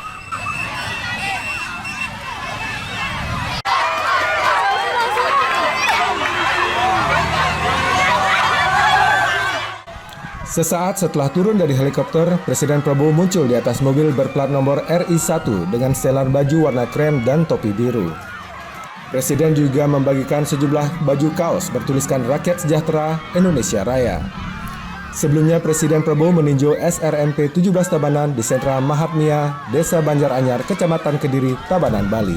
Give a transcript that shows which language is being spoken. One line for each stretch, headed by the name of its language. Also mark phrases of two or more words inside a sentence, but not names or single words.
Indonesian: Sesaat setelah turun dari helikopter, Presiden Prabowo muncul di atas mobil berplat nomor RI1 dengan setelan baju warna krem dan topi biru. Presiden juga membagikan sejumlah baju kaos bertuliskan Rakyat Sejahtera Indonesia Raya. Sebelumnya Presiden Prabowo meninjau SRMP 17 Tabanan di Sentra Mahatmia, Desa Banjaranyar, Kecamatan Kediri, Tabanan, Bali.